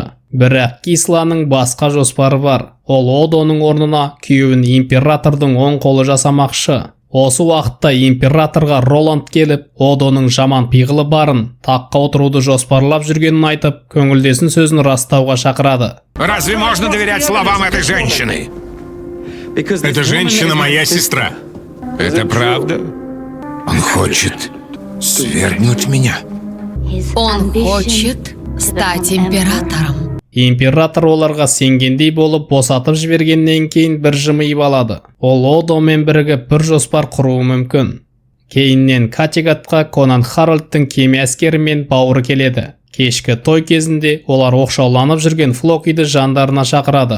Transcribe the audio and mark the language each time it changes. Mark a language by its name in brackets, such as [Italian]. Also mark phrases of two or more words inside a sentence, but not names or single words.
[Kazakh] Бірақ Гисланың басқа жоспары бар. Ол Одоның орнына күйеуін императордың оң қолы жасамақшы. Осы уақытта императорға Роланд келіп, Одоның жаман пиғылы барын, таққа отыруды жоспарлап жүргенін айтып, көңілдесін сөзін растауға шақырады. [Russian] Разве можно доверять словам этой женщины? Эта женщина моя сестра. Это правда? Он хочет свергнуть меня. Он хочет стать императором. [Kazakh] Император оларға сенгендей болып босатып жібергеннен кейін бір жымиып алады. Ол Одомен бірігіп бір жоспар құруы мүмкін. Кейіннен Категатқа Конанг Харальдтың кеме әскерімен бауыры келеді. Кешкі той кезінде олар оқшауланып жүрген Флокиді жандарына шақырады.